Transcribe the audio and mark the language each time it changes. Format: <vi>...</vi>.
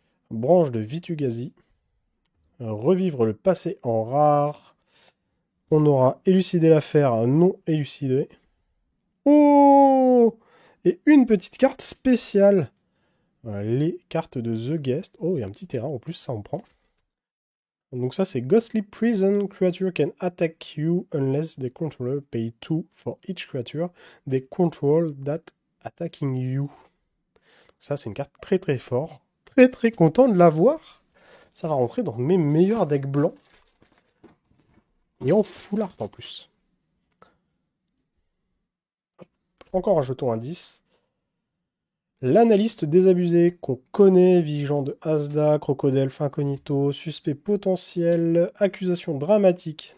<fr>Branche de Vitugazi. Revivre le passé en rare. On aura élucidé l'affaire, non élucidé. Oh! Et une petite carte spéciale. Les cartes de The Guest. Oh, il y a un petit terrain en plus, ça on prend. Donc ça c'est Ghostly Prison.</fr> <en>Creature can attack you unless the controller pay 2 for each creature they control that attacking you.</en> <fr>Ça c'est une carte très très forte. Très très content de l'avoir. Ça va rentrer dans mes meilleurs decks blancs. Et en full art en plus. Encore un jeton indice. L'analyste désabusé qu'on connaît, vigilant de Asda, crocodile, incognito, suspect potentiel, accusation dramatique.</fr>